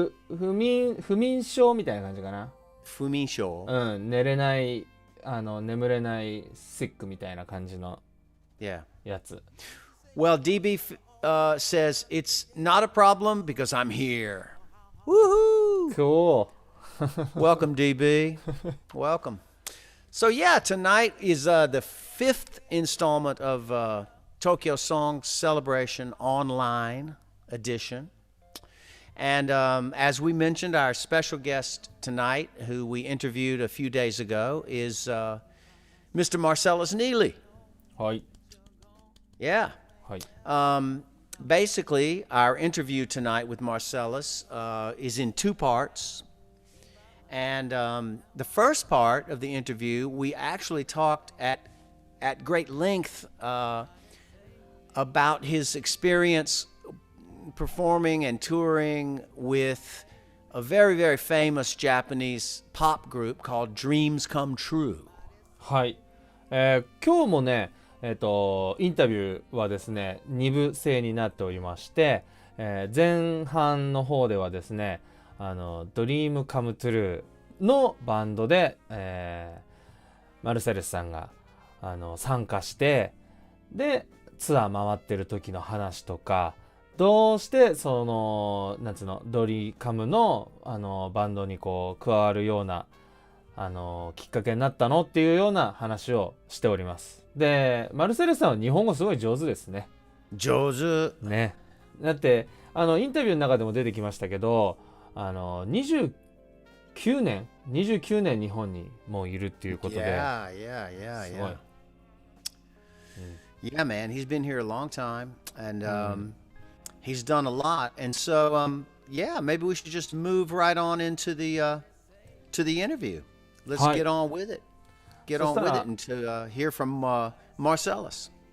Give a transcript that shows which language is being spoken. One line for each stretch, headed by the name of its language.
Japanese: 不眠症みたいな感じかな。不眠症。寝れない眠れないシックみたいな感じの
English: Yeah.
Japanese: やつ。
English: Well, DB says it's not a problem because I'm here. Woohoo! Cool. Welcome, DB. Welcome. So yeah, tonight is the 5th installment of Tokyo Song Celebration Online Edition. And as we mentioned, our special guest tonight, who we interviewed a few days ago, is Mr. Marcellus Neely.
Japanese: はい。
English: Yeah.
Japanese: はい。
English: Basically, our interview tonight with Marcellus is in 2 parts. And the first part of the interview, we actually talked at great length about his experience performing and touring with a very, very famous Japanese pop group called Dreams Come True.
Japanese: はい。今日もね、インタビューはですね、2部制になっておりまして、前半の方ではですね、Dream Come True のバンドで、マルセルスさんが参加して、で、ツアー回ってる時の話とか、どうしてそのなんつうのドリカムのバンドにこう加わるようなきっかけになったのっていうような話をしております。で、マルセルさんは日本語すごい上手ですね。上手ね。だってインタビューの中でも出てきましたけど、29年日本にもういるっていうことで。
English: Yeah.
Japanese: すごい。
English: Yeah, man, he's been here a long time, and he's done a lot. And so, yeah, maybe we should just move right on into the interview. Let's get on with it. Get on with it and to hear from Marcellus.